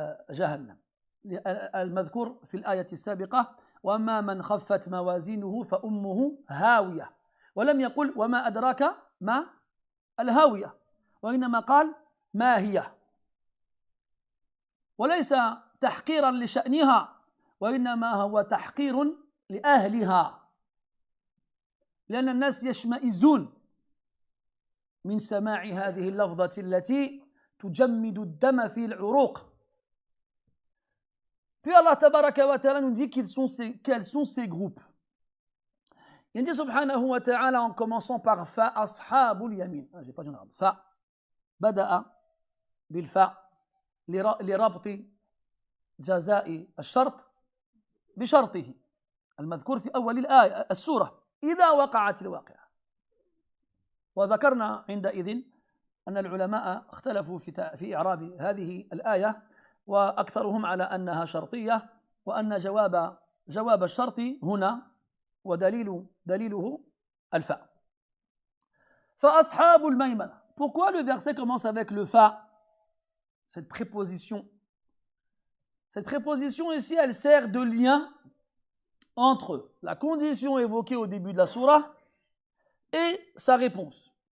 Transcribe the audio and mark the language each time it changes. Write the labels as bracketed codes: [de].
[ar] جهنم المذكور في الآية السابقة وما من خفت موازينه فأمه هاوية، ولم يقل وما أدراك ما الهاوية، وإنما قال ما هي، وليس تحقيرا لشأنها وإنما هو تحقير لأهلها لأن الناس يشمئزون من سماع هذه اللفظة التي تجمد الدم في العروق. [fr] Puis Allah tabaraka wa ta'ala nous dit quels sont ces groupes. Il dit subhanahu wa ta'ala en commençant par [ar] fa ashabul yamin. [fr] J'ai pas dit en arabe. [ar] Fa bada'a bil fa لربط جزاء الشرط بشرطه المذكور في أول الآية السورة إذا وقعت الواقعة. وذكرنا عندئذ أن العلماء اختلفوا في إعراب هذه الآية وأكثرهم على أنها شرطية وأن جواب الشرط هنا ودليله الفاء. فأصحاب الميمنة. [fr] Pourquoi le verset commence avec le fa? Cette préposition ici, elle sert de lien entre la condition évoquée au début de la sourate et sa réponse.